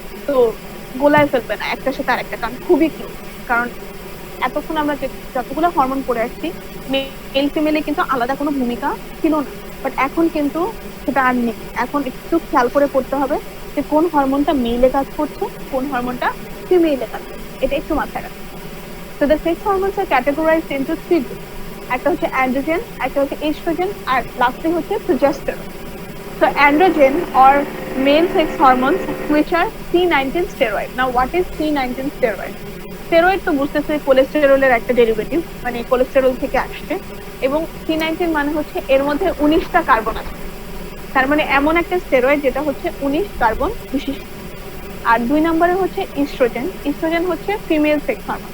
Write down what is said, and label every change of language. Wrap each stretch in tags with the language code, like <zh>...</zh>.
<bn>তো গোলায় ফেলবে না একটার সাথে আরেকটা, কারণ খুবই ক্লোজ। কারণ এতক্ষণ আমরা যতগুলো হরমোন পড়ে আসছি, মেল ফিমেলে কিন্তু আলাদা কোনো ভূমিকা ছিল না, বাট এখন কিন্তু সেটা আর নেই। এখন একটু খেয়াল করে পড়তে হবে যে কোন হরমোনটা মেলে কাজ করছে, কোন হরমোনটা ফিমেলে কাজ করছে, এটা একটু মাথায় রাখতে।</bn> <en>So the sex hormones are categorized into three groups.</en> <bn>একটা হচ্ছে অ্যান্ড্রোজেন, একটা হচ্ছে এস্ট্রোজেন, আর লাস্টে হচ্ছে progesterone.</bn> <en>So androgen or male sex hormones which are C19 steroid. Now what is C19 steroid?</en> <bn>Steroid তো বুঝতেছে কোলেস্টেরলের একটা ডেরিভেটিভ, মানে কোলেস্টেরল থেকে আসছে, এবং C19 মানে হচ্ছে এর মধ্যে 19টা কার্বন আছে। তার মানে এমন একটা স্টেরয়েড যেটা হচ্ছে 19 কার্বন বিশিষ্ট। আর দুই নম্বরে হচ্ছে ইস্ট্রোজেন। ইস্ট্রোজেন হচ্ছে ফিমেল সেক্স হরমোন।</bn>